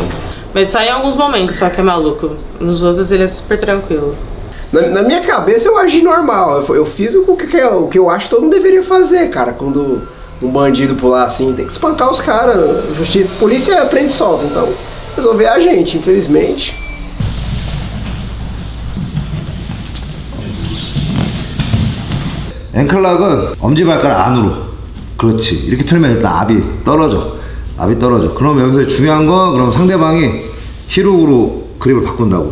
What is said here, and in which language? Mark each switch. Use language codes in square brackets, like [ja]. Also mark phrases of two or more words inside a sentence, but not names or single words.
[pt] Mas só em alguns momentos só que é maluco. Nos outros ele é super tranquilo. Na minha cabeça eu agi normal. Eu fiz o que eu acho que todo mundo deveria fazer, cara. Quando um bandido pular assim, tem que espancar os caras. Polícia prende e solta. Então, resolver a gente, infelizmente. [ko] 앵클락은 엄지발가락 안으로. 그렇지. 이렇게 틀면 일단 압이 떨어져. 그럼 여기서 중요한 건 그럼 상대방이 힐훅으로 그립을 바꾼다고.